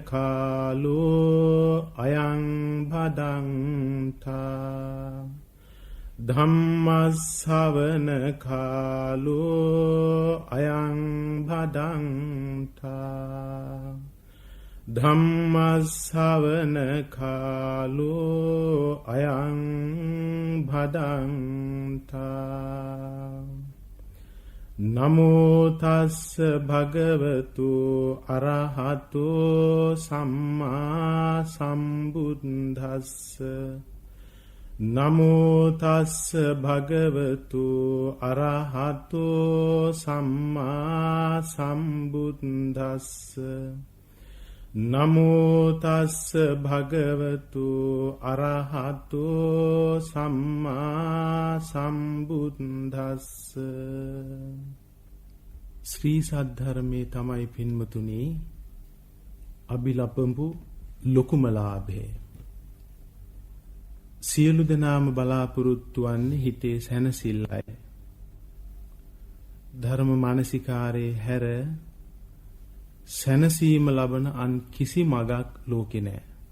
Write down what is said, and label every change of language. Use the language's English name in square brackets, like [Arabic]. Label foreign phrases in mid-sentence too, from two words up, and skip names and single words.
[Pali] කාලෝ අයං භදංතා ධම්ම ශ්‍රවණ කාලෝ අයං භදංතා ධම්ම ශ්‍රවණ කාලෝ අයං භදංතා නමෝ තස්ස භගවතු අරහතෝ සම්මා සම්බුද්දස්ස නමෝ තස්ස භගවතු අරහතෝ සම්මා සම්බුද්දස්ස නමෝ තස්ස භගවතු අරහතෝ සම්මා සම්බුද්දස්ස [Sinhala] ශ්‍රී සද්ධර්මයේ තමයි පින්වතුනි අභිලපඹු ලොකුම ලාභය. සියලු දෙනාම බලාපොරොත්තු වන්නේ හිතේ සැනසෙල්ලයි. ධර්ම මානසිකාරේ හැර සැනසීම ලබන අන් කිසි මගක් ලෝකේ නැහැ.